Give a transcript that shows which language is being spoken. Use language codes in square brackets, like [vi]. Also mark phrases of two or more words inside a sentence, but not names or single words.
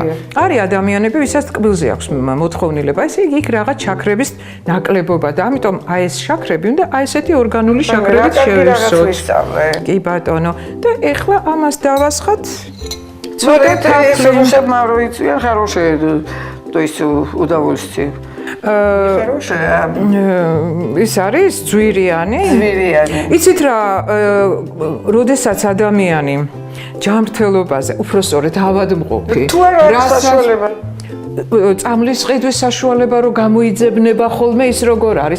[ka] არის ადამიანები, ვისაც ტკბილზე აქვს მოთხოვნილება, ესე იგი იქ რაღაც შაქრების ნაკლებობა და ამიტომ აი ეს შაქრები უნდა აი ესეთი ორგანული შაქრებით შევივსოთ. კი ბატონო. და ეხლა ამას დავასხათ. ცოტა თაფლისებმა რო იწვიან, [ru] хорошее, то есть удовольствие. [ka] ის არის ძვირიანი? ძვირიანი. იცით რა, როდესაც ადამიანი ჯანმრთელობაზე, უпростоრეთ ავადმყოფი, თუ არ არის საშუალება წამლის ყიდვის საშუალება რო გამოიძებნება ხოლმე ის როგორ არის?